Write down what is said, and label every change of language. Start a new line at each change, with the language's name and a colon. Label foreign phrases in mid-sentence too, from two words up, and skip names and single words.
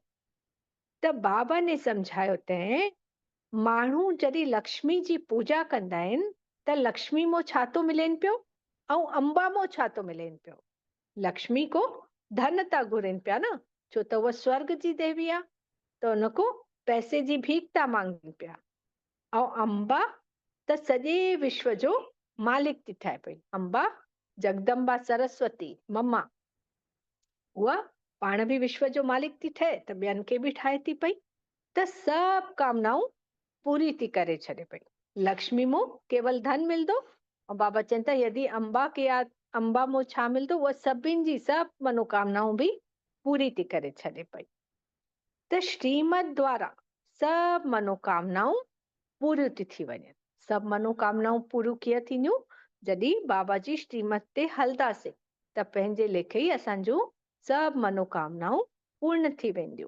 Sindhi: त बाबा ने सम्झायो तंहिं माण्हू जॾहिं लक्ष्मी जी पूजा कंदा आहिनि त लक्ष्मी मां छा थो मिलेनि पियो ऐं अंबा मां छा थो मिलेनि पियो? लक्ष्मी को धन था घुरनि पिया न, छो त उहा स्वर्ग जी देवी आहे, त उनको पैसे जी भीख था मांगनि पिया। ऐं अंबा त सॼे विश्व जो मालिक थी ठाहे पई। अंबा जगदम्बा सरस्वती मम्मा, उहा पाण बि विश्व जो मालिक थी ठहे त ॿियनि खे बि ठाहे थी पई। त सभु कामनाऊं पूरी थी करे छॾे पई। लक्ष्मी मो केवल धन मिलंदो। और बाबा चवनि था यदि अंबा मो छा मिलंदो, उहा सभिनि जी सभु मनोकामनाऊं बि पूरी थी करे छॾे पई। त श्रीमत द्वारा सभु मनोकामनाऊं पूरियूं थी वञनि। सभु मनोकामनाऊं पूरियूं कीअं थींदियूं? जॾहिं बाबा जी श्रीमत ते हलंदासीं त पंहिंजे लेखे ई असांजूं सभु मनोकामनाऊं पूर्ण थी वेंदियूं।